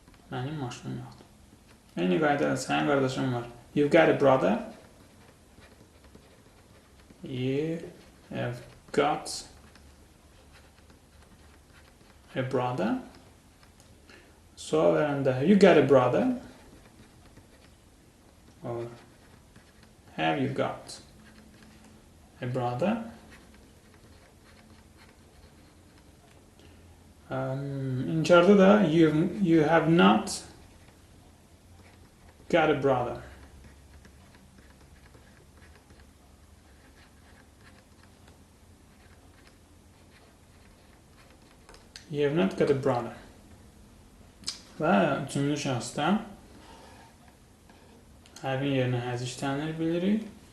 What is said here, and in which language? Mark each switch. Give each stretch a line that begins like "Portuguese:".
Azerbaijani: Mənim maşınım yoxdur. Eyni qaydada sənin qardaşın var.
English: You've got a brother. You have got a brother.
Azerbaijani: Sual verəndə
English: you got a brother. Or have you got a brother?
Azerbaijani: İnkarda da
English: you have not got a brother. You have not got a brother.
Azerbaijani: Və üçüncü şəxsdə have-in yerinə has işlənir bilirik.